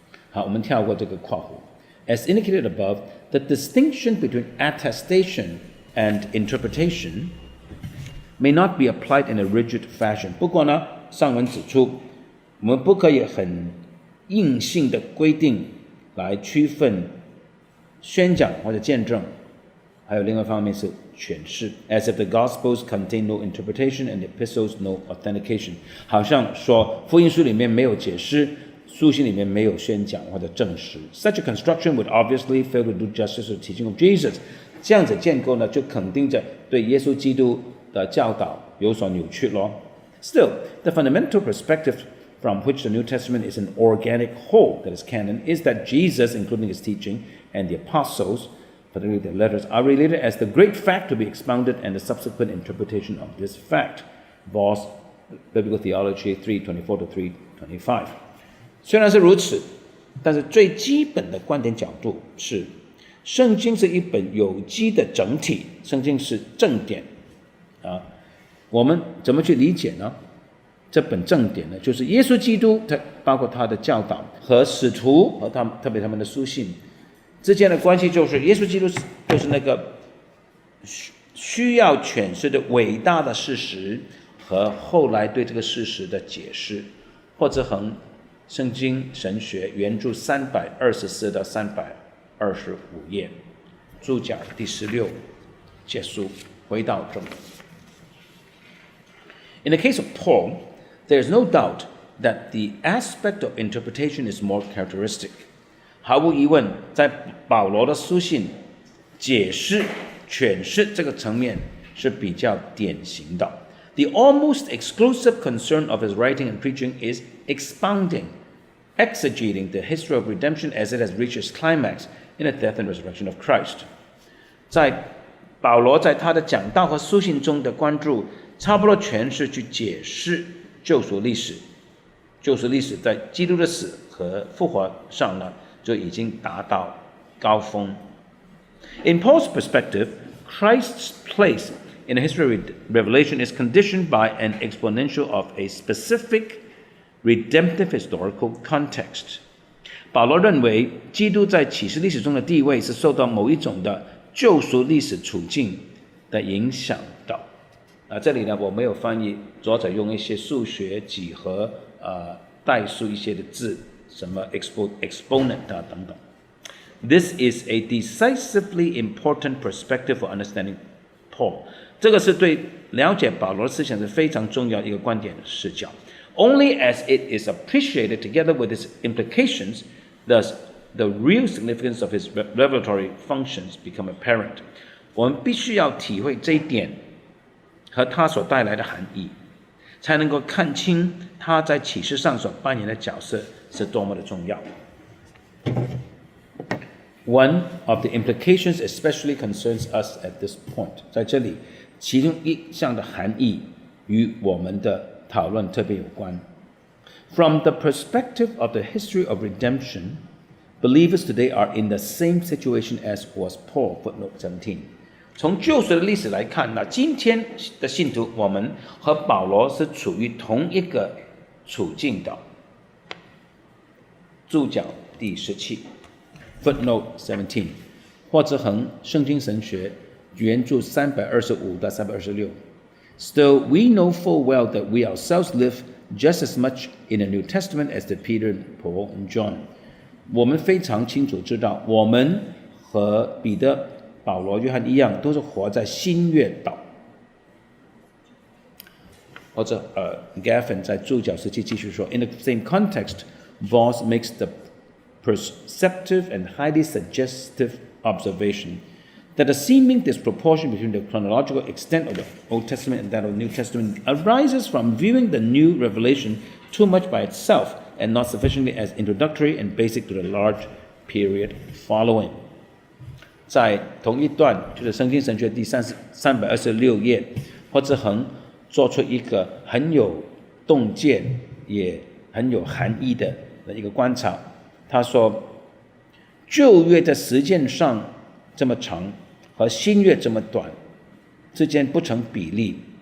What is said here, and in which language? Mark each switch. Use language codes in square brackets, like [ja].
[zh] 好，我们跳过这个括弧。 [en] As indicated above, the distinction between attestation and interpretation may not be applied in a rigid fashion. [zh] 不过呢，上文指出，我们不可以很硬性的规定来区分宣讲或者见证，还有另外一方面是诠释。 [en] As if the Gospels contain no interpretation and the epistles no authentication. [zh] 好像说福音书里面没有解释，书信里面没有宣讲或者证实。 [en] Such a construction would obviously fail to do justice to the teaching of Jesus. [zh] 这样子建构呢，就肯定着对耶稣基督的教导有所扭曲咯。 [en] Still, the fundamental perspective from which the New Testament is an organic whole, that is canon, is that Jesus, including his teaching, and the apostles, particularly the letters, are related as the great fact to be expounded and the subsequent interpretation of this fact. Voss, Biblical Theology 3:24 to 3:25. [zh] 虽然是如此，但是最基本的观点角度是，圣经是一本有机的整体，圣经是正典我们怎么去理解呢？这本正典呢，就是耶稣基督，包括他的教导和使徒和特别他们的书信之间的关系，就是耶稣基督就是那个需要诠释的伟大的事实和后来对这个事实的解释。或者横圣经神学原著324到325页，注脚第16结束，回到正文。 [en] In the case of Paul, there is no doubt that the aspect of interpretation is more characteristic. [zh] 毫无疑问，在保罗的书信，解释、诠释这个层面是比较典型的。 [en] The almost exclusive concern of his writing and preaching is expounding, exegeting the history of redemption as it has reached its climax in the death and resurrection of Christ. [zh] 在保罗在他的讲道和书信中的关注，差不多全是去解释救赎历史。救赎历史在基督的死和复活上呢，就已经达到高峰。 [en] In Paul's perspective, Christ's place in the history of revelation is conditioned by an exponential of a specific redemptive historical context. [zh] 保罗认为，基督在启示历史中的地位是受到某一种的救赎历史处境的影响的。这里呢，我没有翻译，作者用一些数学几何代数一些的字，什么 exponent 等等。 [en] This is a decisively important perspective for understanding Paul. [zh] 这个是对了解保罗思想是非常重要一个观点的视角。 [en] Only as it is appreciated together with its implications, does the real significance of his revelatory functions become apparent. [zh] 我们必须要体会这一点，和它所带来的含义，才能够看清他在启示上所扮演的角色是多么的重要。 [en] One of the implications especially concerns us at this point. [zh] 在这里，其中一项的含义与我们的讨论特别有关。 [en] From the perspective of the history of redemption, believers today are in the same situation as was Paul, footnote 17. [zh] 从救赎的历史来看，那今天的信徒，我们和保罗是处于同一个处境的。注脚第17 [en] footnote 17， [zh] 或者横圣经神学原著325到326。 [en] Still, we know full well that we ourselves live just as much in the New Testament as did Peter, Paul, and John. [zh] 我们非常清楚知道，我们和彼得、保罗、约翰一样，都是活在新约岛。或者Gaffin 在注脚17继续说 [en] ，In the same context, Voss makes the perceptive and highly suggestive observation that a seeming disproportion between the chronological extent of the Old Testament and that of the New Testament arises from viewing the new revelation too much by itself and not sufficiently as introductory and basic to the large period following. [zh] 在同一段，就是圣经神学第326页，或者横做出一个很有洞见也很有含义的一个观察。他说，旧约的时间上这么长和新约这么短之间不成比例。